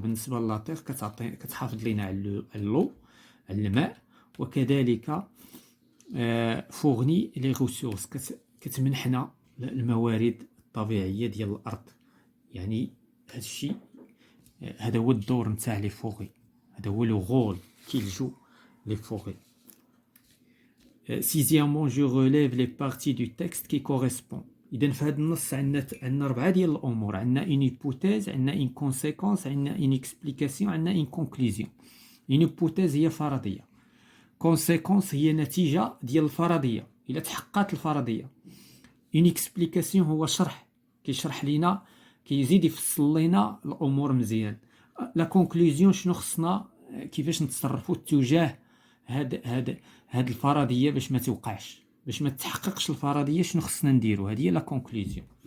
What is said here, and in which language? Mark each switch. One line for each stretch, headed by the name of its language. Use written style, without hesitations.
Arabic: بالنسبه للا تيغ كتحافظ لينا على اللو، على الماء، وكذلك فورني لي ريسورس، كتمنحنا الموارد الطبيعيه ديال الارض. يعني هذا الشيء، هذا هو الدور نتاع لي فوري، هذا هو لو رول كيل جو لي فوري.
French: Sixièmement, je relève les parties du texte qui correspondent.
Arabic: إذا في هذا النص عندنا 4 ديال الأمور.
French: عندنا une hypothèse، عندنا une conséquence، عندنا une explication، عندنا une conclusion.
Arabic: une hypothèse هي فرضية. conséquence هي نتيجة ديال الفرضية إلا تحققت الفرضية. une explication هو شرح، كيشرح لينا، كيزيد يفصل لينا الأمور مزيان. la conclusion شنو خصنا، كيفاش نتصرفوا تجاه هاد الفرضية باش ما توقعش، باش ما تحققش الفرضية، شنو خصنا نديرو. هذه هي لا كونكلوزيون.